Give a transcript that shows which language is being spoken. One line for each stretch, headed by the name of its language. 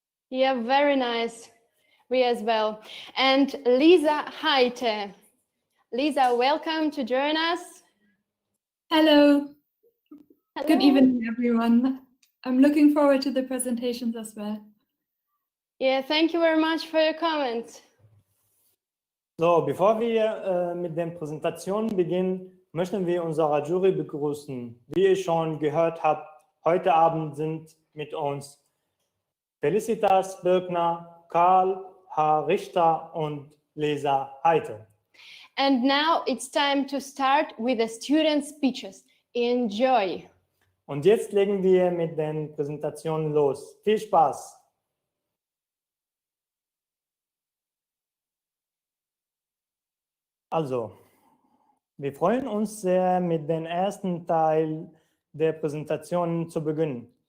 English: Yeah, very nice. We as well. And Lisa Heite. Lisa, welcome to join us. Hello. Hello. Good evening, everyone. I'm looking forward to the presentations as well. Yeah, thank you very much for your comments.
German: So, bevor wir mit den Präsentationen beginnen, möchten wir unsere Jury begrüßen. Wie ihr schon gehört habt, heute Abend sind mit uns Felicitas Birkner, Karl H. Richter und Lisa Heite.
English: And now it's time to start with the student speeches. Enjoy.
German: Und jetzt legen wir mit den Präsentationen los. Viel Spaß! Also, wir freuen uns sehr, mit dem ersten Teil der Präsentation zu beginnen.